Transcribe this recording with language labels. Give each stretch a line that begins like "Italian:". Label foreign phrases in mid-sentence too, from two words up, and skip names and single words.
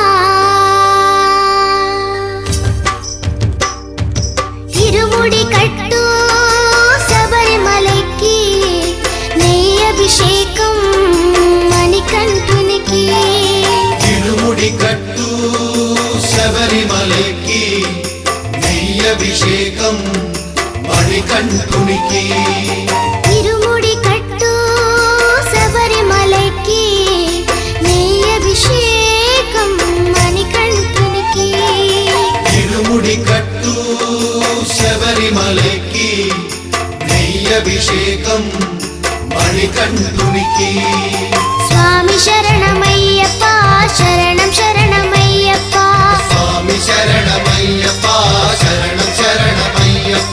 Tamil: இருமுடி கட்டு சபரிமலைக்கு, நெய் அபிஷேகம் மணிகண்டுனிக்கு. இருமுடி கட்டு
Telugu: శబరిమలకి, నెయ్య అభిషేకం మణికంఠునికి.
Tamil: இருமுடி கட்டு சபரிமலைக்கு, நெய் அபிஷேகம் மணிகண்டுனிக்கு. இருமுடி கட்டு
Telugu: శబరిమలకి, నెయ్య అభిషేకం మణికంఠునికి. స్వామి శరణమయ్యప్ప శరణం శరణమయ్యప్ప, స్వామి శరణమయ్యప్ప శరణం శరణమయ్యప్ప.